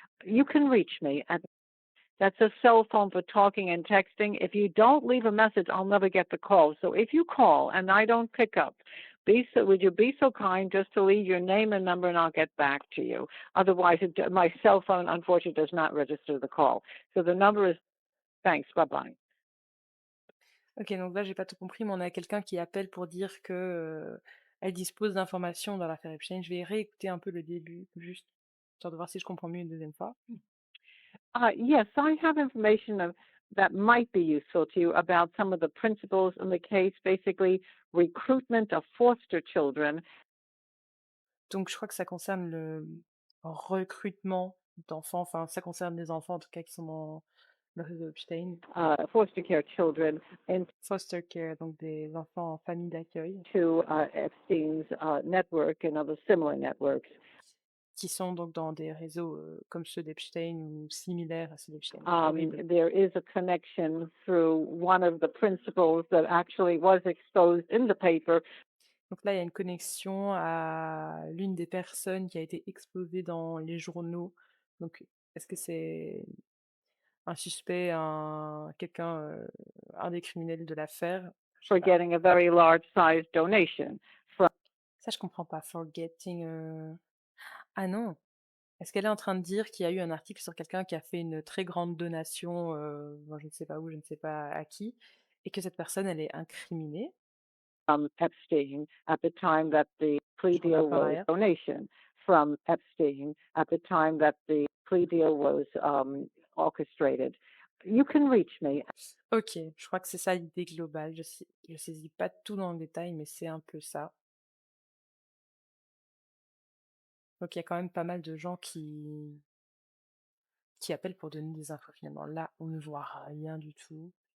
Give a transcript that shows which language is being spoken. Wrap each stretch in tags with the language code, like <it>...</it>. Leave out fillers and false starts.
<en>You can reach me at that's a cell phone for talking and texting. If you don't leave a message, I'll never get the call. So if you call and I don't pick up, would you be so kind just to leave your name and number and I'll get back to you. Otherwise, my cell phone, unfortunately, does not register the call. So the number is, thanks, bye-bye.</en> <fr>Ok, donc là, j'ai pas tout compris, mais on a quelqu'un qui appelle pour dire que elle dispose d'informations dans l'affaire Epstein. Je vais réécouter un peu le début, juste, histoire de voir si je comprends mieux une deuxième fois.</fr> <en>Yes, I have information that might be useful to you about some of the principles in the case. Basically, recruitment of foster children.</en> <fr>Donc je crois que ça concerne le recrutement d'enfants, enfin ça concerne les enfants en tout cas qui sont dans le réseau Epstein.</fr> <en>Foster care children into</en> <fr>Foster care, donc des enfants en famille d'accueil.</fr> <en>Epstein's network and other similar networks.</en> <fr>Qui sont donc dans des réseaux comme ceux d'Epstein ou similaires à ceux d'Epstein.</fr> <en>There is a connection through one of the principals that actually was exposed in the paper.</en> <fr>Donc là, il y a une connexion à l'une des personnes qui a été exposée dans les journaux. Donc, est-ce que c'est un suspect, quelqu'un, un des criminels de l'affaire?</fr> <en>For getting a very large size donation from.</en> <fr>Ça, je comprends pas. Forgetting. Ah non! Est-ce qu'elle est en train de dire qu'il y a eu un article sur quelqu'un qui a fait une très grande donation, je ne sais pas où, je ne sais pas à qui, et que cette personne, elle est incriminée?</fr> <en>Epstein at the time that the plea deal was donation from Epstein at the time that the plea deal was orchestrated. You can reach me.</en> <fr>Ok, je crois que c'est ça l'idée globale. Je saisis pas tout dans le détail, mais c'est un peu ça. Donc il y a quand même pas mal de gens qui appellent pour donner des infos finalement. Là, on ne voit rien du tout.</fr>